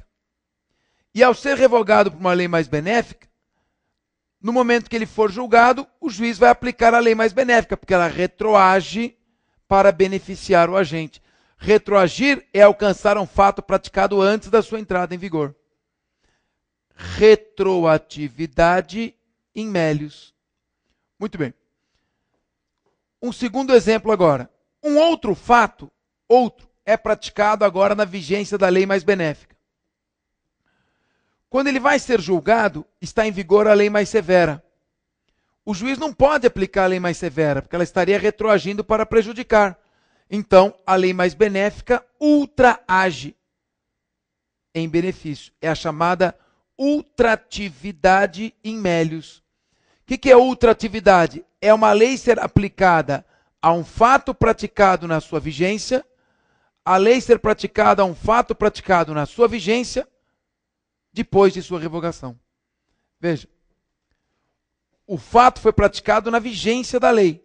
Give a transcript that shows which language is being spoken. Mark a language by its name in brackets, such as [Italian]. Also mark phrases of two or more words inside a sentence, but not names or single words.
[Portuguese] E ao ser revogado por uma lei mais benéfica, no momento que ele for julgado, o juiz vai aplicar a lei mais benéfica, porque ela retroage para beneficiar o agente. Retroagir é alcançar um fato praticado antes da sua entrada em vigor. Retroatividade [Latin] in melius. [Portuguese] Muito bem. Um segundo exemplo agora. Um outro fato, é praticado agora na vigência da lei mais benéfica. Quando ele vai ser julgado, está em vigor a lei mais severa. O juiz não pode aplicar a lei mais severa, porque ela estaria retroagindo para prejudicar. Então, a lei mais benéfica ultraage em benefício. É a chamada ultratividade [Latin] in melius. [Portuguese] O que é ultratividade? É uma lei ser aplicada a um fato praticado na sua vigência, a lei ser praticada a um fato praticado na sua vigência, depois de sua revogação. Veja, o fato foi praticado na vigência da lei.